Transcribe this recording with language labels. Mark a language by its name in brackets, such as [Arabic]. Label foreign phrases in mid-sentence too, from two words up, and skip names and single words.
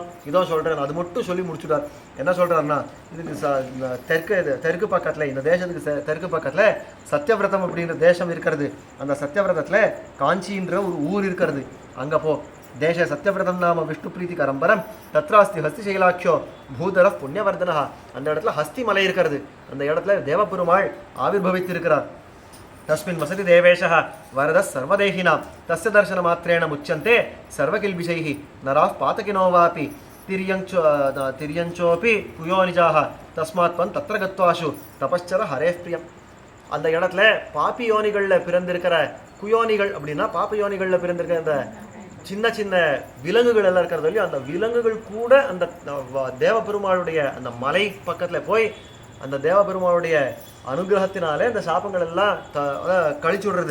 [Tamil] இதோ சொல்கிறேன், அது மட்டும் சொல்லி முடிச்சுட்டார். என்ன சொல்கிறாருன்னா, இதுக்கு தெற்கு பக்கத்தில், இந்த தேசத்துக்கு தெற்கு பக்கத்தில் சத்யவிரதம் அப்படின்ற தேசம் இருக்கிறது. அந்த சத்யவிரதத்தில் காஞ்சின்ற ஒரு ஊர் இருக்கிறது, அங்கே போ. [Sanskrit] देश सत्यव्रतं नाम विष्णु प्रीति करम्परम् तत्रास्ति हस्तिशैलाख्यो भूधर पुण्यवर्धना. [Tamil] அந்த இடத்துல ஹஸ்தி மலை இருக்கிறது, அந்த இடத்துல தேவபெருமாள் ஆவிர்பவித்திருக்கிறார். [Sanskrit] तस्मिन् वसति देवेशः वरदः सर्वदेहिनां तस्य दर्शनमात्रेण मुच्यन्ते सर्वकिल्बिषैः नराः पातकिनो वापि तिर्यञ्चोपि कुयोनिजाः तस्मात् त्वं तत्र गत्वाशु तपश्चर हरेः प्रियम्. [Tamil] அந்த இடத்துல பாப்பி யோனிகளில் பிறந்திருக்கிற குயோனிகள் அப்படின்னா பாப்ப யோனிகளில் பிறந்திருக்கிற அந்த சின்ன சின்ன விலங்குகள் எல்லாம் இருக்கிறது இல்லையோ, அந்த விலங்குகள் கூட அந்த தேவபெருமாளுடைய அந்த மலை பக்கத்தில் போய் அந்த தேவபெருமாளுடைய அனுகிரகத்தினாலே அந்த சாபங்கள் எல்லாம் கழிச்சு விடுறது.